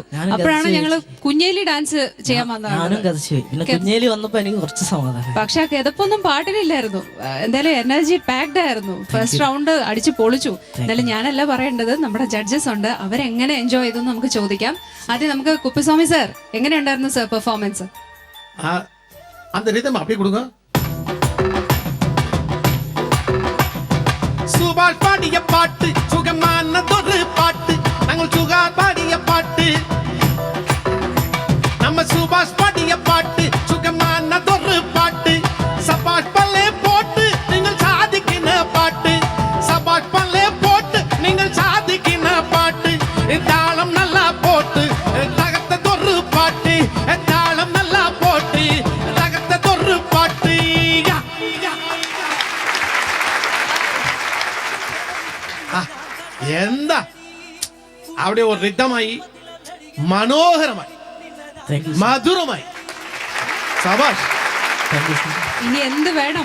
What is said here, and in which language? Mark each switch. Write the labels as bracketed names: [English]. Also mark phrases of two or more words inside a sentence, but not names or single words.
[Malayalam] അപ്പോഴാണ് ഞങ്ങള് കുഞ്ഞേലി ഡാൻസ് ചെയ്യാൻ വന്നത്. കുഞ്ഞേലി വന്നപ്പോ എനിക്ക് കുറച്ച് സമാധാനം. പക്ഷെ ആ കിതപ്പൊന്നും പാട്ടിലില്ലായിരുന്നു. എന്തായാലും [English] energy packed [Malayalam] ആയിരുന്നു. [English] first round [Malayalam] അടിച്ചു പൊളിച്ചു. എന്തായാലും ഞാനല്ല പറയേണ്ടത്, നമ്മുടെ ജഡ്ജസ് ഉണ്ട്, അവരെങ്ങനെ എൻജോയ് ചെയ്തു നമുക്ക് ചോദിക്കാം. ആദ്യം നമുക്ക് കുപ്പുസ്വാമി സാർ, എങ്ങനെയുണ്ടായിരുന്നു സാർ പെർഫോമൻസ്? [Tamil] அந்த ரிதம் அப்படியே கொடுங்க. சுபாஷ் பாடிய பாட்டு சுகமானதொரு பாட்டு, நாங்கள் சுகார் பாடிய பாட்டு, நம்ம சுபாஷ் பாடிய பாட்டு சுகமானதொரு பாட்டு, சபாஷ் பல்லே போட்டு நீங்கள் சாதிக்கின பாட்டு, சபாஷ் பல்லே போட்டு நீங்கள் சாதிக்கின பாட்டு, தாளம் நல்லா போட்டு தகத்ததொரு பாட்டு, தாளம் நல்லா போட்டு தகத்ததொரு பாட்டு. [Malayalam] എന്താ അവിടെ ഒരു റിതമായി, മനോഹരമായി, മധുരമായി. സബാഷ്. ഇനി എന്ത് വേണം?